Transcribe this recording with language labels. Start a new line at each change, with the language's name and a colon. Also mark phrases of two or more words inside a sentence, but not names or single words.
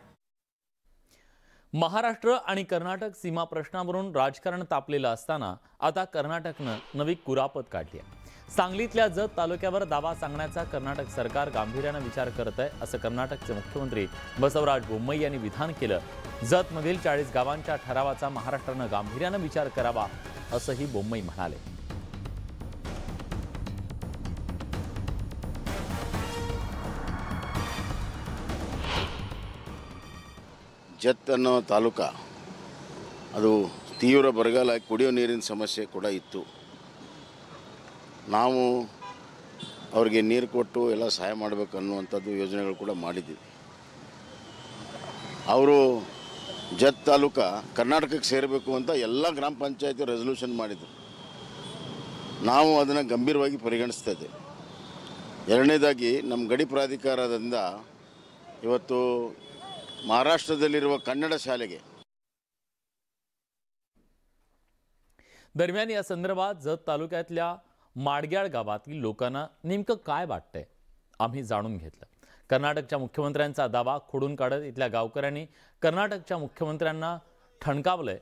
Marathi: महाराष्ट्र आणि कर्नाटक सीमा प्रश्नावरून राजकारण तापलेलं असताना आता कर्नाटकनं नवी कुरापत काढली आहे। सांगलीतल्या जत तालुक्यावर दावा सांगण्याचा कर्नाटक सरकार गांभीर्याने विचार करत आहे असं कर्नाटकचे मुख्यमंत्री बसवराज बोम्मई यांनी विधान केलं। जतमधील 40 गावांच्या ठरावाचा महाराष्ट्रानं गांभीर्याने विचार करावा असंही बोम्मई म्हणाले।
Kannada: ಜತ್ ಅನ್ನೋ ತಾಲೂಕ ಅದು ತೀವ್ರ ಬರಗಾಲ, ಕುಡಿಯೋ ನೀರಿನ ಸಮಸ್ಯೆ ಕೂಡ ಇತ್ತು। ನಾವು ಅವರಿಗೆ ನೀರು ಕೊಟ್ಟು ಎಲ್ಲ ಸಹಾಯ ಮಾಡಬೇಕು ಅನ್ನುವಂಥದ್ದು ಯೋಜನೆಗಳು ಕೂಡ ಮಾಡಿದ್ದೀವಿ। ಅವರು ಜತ್ ತಾಲೂಕ ಕರ್ನಾಟಕಕ್ಕೆ ಸೇರಬೇಕು ಅಂತ ಎಲ್ಲ ಗ್ರಾಮ ಪಂಚಾಯತಿ ರೆಸಲ್ಯೂಷನ್ ಮಾಡಿದ್ರು, ನಾವು ಅದನ್ನು ಗಂಭೀರವಾಗಿ ಪರಿಗಣಿಸ್ತಾ ಇದ್ದೇವೆ। ಎರಡನೇದಾಗಿ ನಮ್ಮ ಗಡಿ ಪ್ರಾಧಿಕಾರದಿಂದ ಇವತ್ತು महाराष्ट्रादಲ್ಲಿರುವ ಕನ್ನಡ ಶಾಲೆಗೆ।
Marathi: दरम्यान या संदर्भात जत तालुक्यातल्या माडग्याळ गावातील लोकांना नेमकं काय वाटतंय आम्ही जाणून घेतलं। कर्नाटकच्या मुख्यमंत्र्यांचा दावा खोडून काढत इथल्या गावकऱ्यांनी कर्नाटकच्या मुख्यमंत्र्यांना ठणकावलंय।